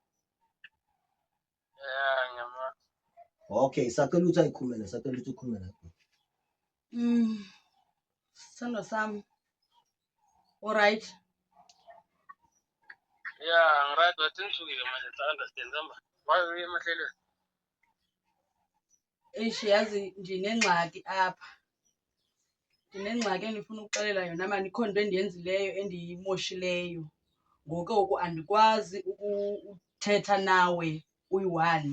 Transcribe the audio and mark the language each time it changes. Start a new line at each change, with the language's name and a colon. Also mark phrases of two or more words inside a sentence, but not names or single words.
Zulu: Yeah, ngiyama. Okay, sacela ukuthi ayikhulume sacela ukuthi ukhulume naye. Sithando sami. Alright. Yeah, ngiright but ngishukile manje understand hamba. Why uye emahlelweni?
Xhosa: Yazi nginengxaki apha. Nginengxaki engifuna ukuxelela yona manje ikhona into endiyenzileyo endiyimoshileyo. Ngoku andikwazi ukuthetha nawe uyi-one.